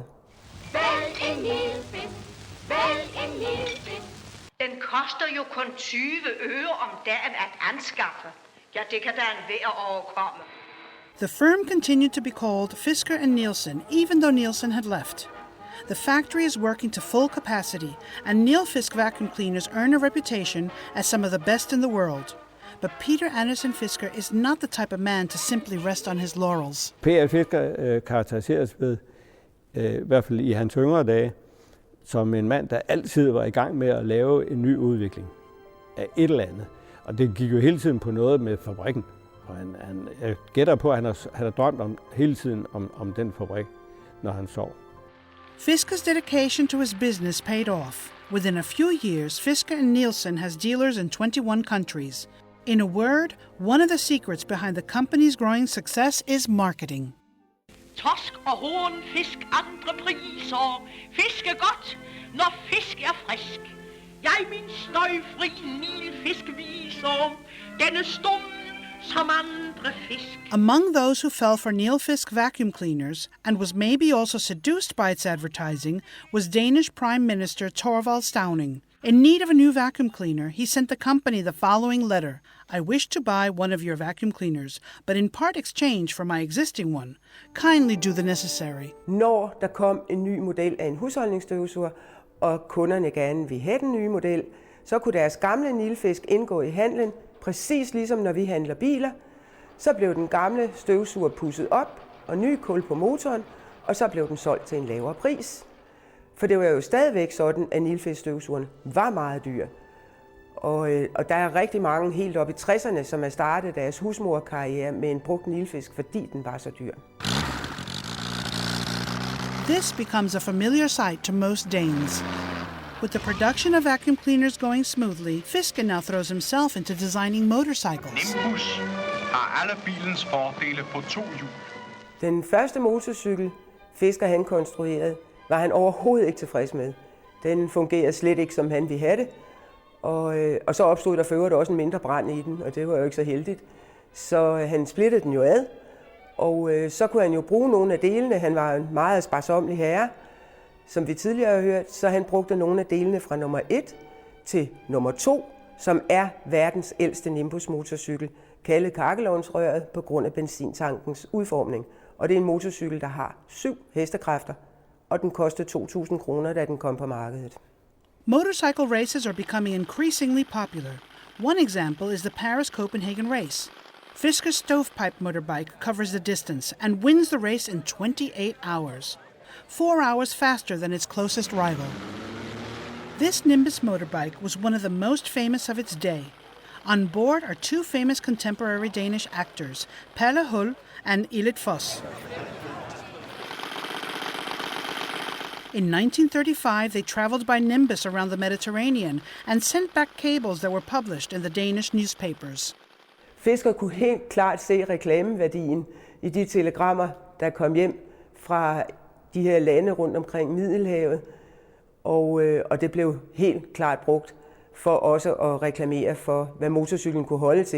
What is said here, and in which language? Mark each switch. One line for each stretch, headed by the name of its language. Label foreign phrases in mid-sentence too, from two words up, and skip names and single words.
Danish: Vælg en Nilfisk, vælg en Nilfisk. Den koster jo kun 20 øre om dagen at anskaffe. Ja, det kan da enhver overkomme.
English: The firm continued to be called Fisker and Nielsen, even though Nielsen had left. The factory is working to full capacity, and Nilfisk vacuum cleaners earn a reputation as some of the best in the world. But Peter Anderson Fisker is not the type of man to simply rest on his laurels.
Danish: Peter Fisker karakteriseres ved, i hvert fald i hans yngre dage, som en mand, der altid var i gang med at lave en ny udvikling af et eller andet. Og det gik jo hele tiden på noget med fabrikken. Og jeg gætter på, at han har drømt hele tiden om den fabrik, når han sov.
English: Fisker's dedication to his business paid off. Within a few years, Fisker and Nielsen has dealers in 21 countries. In a word, one of the secrets behind the company's growing success is marketing.
Danish: Torsk og hornfisk andre priser. Fisk er godt, når fisk er frisk. Jeg min støjfri Nilfisk viser. Denne stum som andre fisk.
English: Among those who fell for Nilfisk vacuum cleaners and was maybe also seduced by its advertising was Danish Prime Minister Thorvald Stauning. In need of a new vacuum cleaner, he sent the company the following letter. I wish to buy one of your vacuum cleaners, but in part exchange for my existing one. Kindly do the necessary.
Danish: Når der kom en ny model af en husholdningsstøvsuger, og kunderne gerne ville have den nye model, så kunne deres gamle Nilfisk indgå i handlen, præcis ligesom når vi handler biler. Så blev den gamle støvsuger pudset op, og ny kul på motoren, og så blev den solgt til en lavere pris. For det var jo stadigvæk sådan, at Nilfisk-støvsugerne var meget dyr. Og der er rigtig mange helt op i 60'erne, som har startet deres husmorkarriere med en brugt Nilfisk, fordi den var så dyr.
English: This becomes a familiar sight to most Danes. With the production of vacuum cleaners going smoothly, Fisker now throws himself into designing motorcycles.
Danish: Nimbus har alle bilens fordele på 2 hjul. Den første motorcykel, Fisker han konstruerede, var han overhovedet ikke tilfreds med. Den fungerede slet ikke, som han ville have det. Og så opstod der for øvrigt også en mindre brand i den, og det var jo ikke så heldigt. Så han splittede den jo ad, og så kunne han jo bruge nogle af delene. Han var en meget sparsomlig herre, som vi tidligere har hørt, så han brugte nogle af delene fra nummer 1 til nummer 2, som er verdens ældste Nimbus-motorcykel, kaldet kakkelovnsrøret på grund af benzintankens udformning. Og det er en motorcykel, der har 7 hestekræfter, og den kostede 2.000 kroner, da den kom på markedet.
English: Motorcycle races are becoming increasingly popular. One example is the Paris-Copenhagen race. Fisker's stovepipe motorbike covers the distance and wins the race in 28 hours, 4 hours faster than its closest rival. This Nimbus motorbike was one of the most famous of its day. On board are 2 famous contemporary Danish actors, Palle Hull and Elit Foss. In 1935, they traveled by Nimbus around the Mediterranean and sent back cables that were published in the Danish newspapers.
Danish: Fisker kunne helt klart se reklameværdien i de telegrammer, der kom hjem fra de her lande rundt omkring Middelhavet, og det blev helt klart brugt for også at reklamere for, hvad motorcyklen kunne holde til.